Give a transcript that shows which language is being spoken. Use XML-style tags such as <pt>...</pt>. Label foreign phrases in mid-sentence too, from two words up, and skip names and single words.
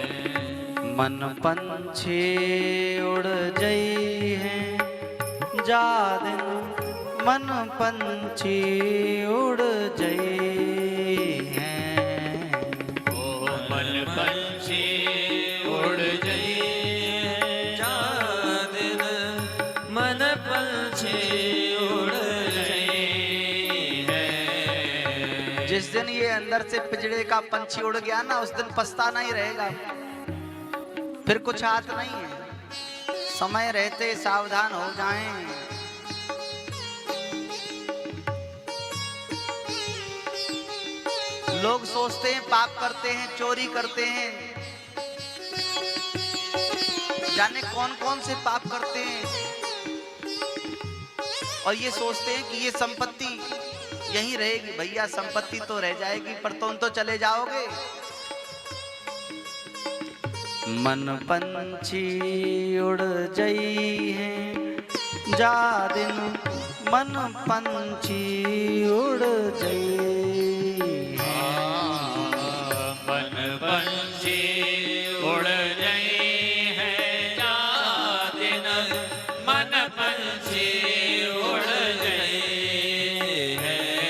<bra>मन पंछी उड़ जई है जा दिन मन पंछी उड़ जई है ओ मन पंछी उड़ जई है जा दिन मन पंछी उड़ जई है।</bra> <hi>जिस दिन ये अंदर से पिंजड़े का पंछी उड़ गया ना, उस दिन पछताना ही रहेगा, फिर कुछ हाथ नहीं है। समय रहते सावधान हो जाएं। लोग सोचते हैं पाप करते हैं, चोरी करते हैं, जाने कौन कौन से पाप करते हैं, और ये सोचते हैं कि ये संपत्ति यहीं रहेगी। भैया संपत्ति तो रह जाएगी, पर तुम तो चले जाओगे।</hi> <bra>मन पंछी उड़ जई है जा दिन मन पंछी उड़ जई है मन पंछी उड़ जई है जा दिन मन पंछी उड़ जई है</bra>